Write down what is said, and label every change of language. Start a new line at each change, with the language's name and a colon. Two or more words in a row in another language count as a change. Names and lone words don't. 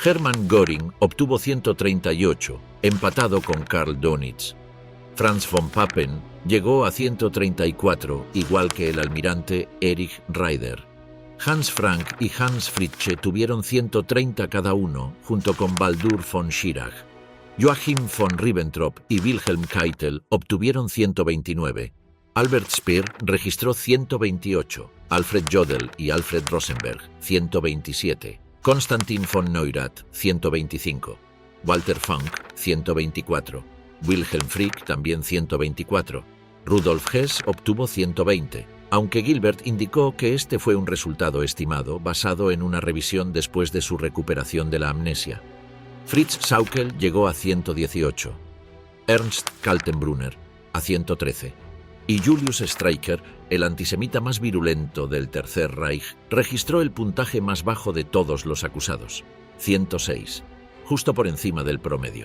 Spanish: Hermann Göring obtuvo 138, empatado con Karl Dönitz. Franz von Papen llegó a 134, igual que el almirante Erich Raeder. Hans Frank y Hans Fritzsche tuvieron 130 cada uno, junto con Baldur von Schirach. Joachim von Ribbentrop y Wilhelm Keitel obtuvieron 129. Albert Speer registró 128, Alfred Jodl y Alfred Rosenberg 127, Konstantin von Neurath 125, Walter Funk 124, Wilhelm Frick también 124, Rudolf Hess obtuvo 120, aunque Gilbert indicó que este fue un resultado estimado basado en una revisión después de su recuperación de la amnesia. Fritz Sauckel llegó a 118, Ernst Kaltenbrunner a 113 y Julius Streicher, el antisemita más virulento del Tercer Reich, registró el puntaje más bajo de todos los acusados, 106, justo por encima del promedio.